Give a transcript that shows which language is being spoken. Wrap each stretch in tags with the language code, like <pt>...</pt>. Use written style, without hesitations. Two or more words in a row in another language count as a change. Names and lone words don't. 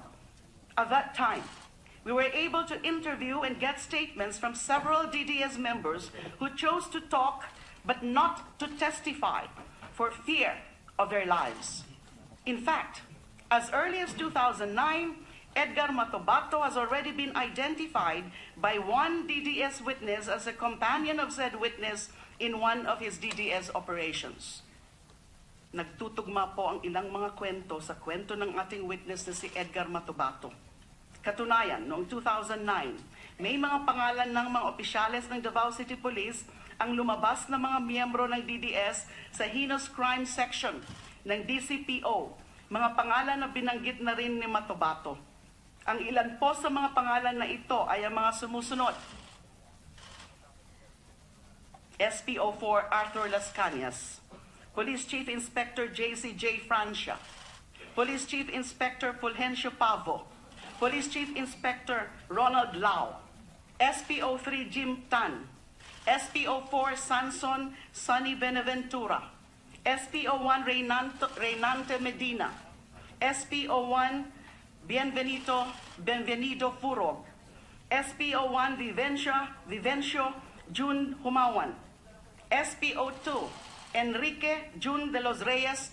<en>At that time, we were able to interview and get statements from several DDS members who chose to talk but not to testify for fear of their lives. In fact, as early as 2009, Edgar Matubato has already been identified by one DDS witness as a companion of said witness in one of his DDS operations.</en> <tl>Nagtutugma po ang ilang mga kwento sa kwento ng ating witness na si Edgar Matubato. Katunayan, noong 2009, may mga pangalan ng mga opisyales ng Davao City Police ang lumabas na mga miyembro ng DDS sa Heinous Crime Section ng DCPO, mga pangalan na binanggit na rin ni Matubato. Ang ilan po sa mga pangalan na ito ay ang mga sumusunod. SPO4 Arthur Las Cañas, Police Chief Inspector JCJ Francia, Police Chief Inspector Fulgencio Pavo, Police Chief Inspector Ronald Lau, SPO3 Jim Tan, SPO4 Sanson Sonny Benaventura, SPO1 Reynante Medina, SPO1 Benvenido Furog, SPO1 Vivencio June Humawan, SPO2 Enrique June de los Reyes</tl>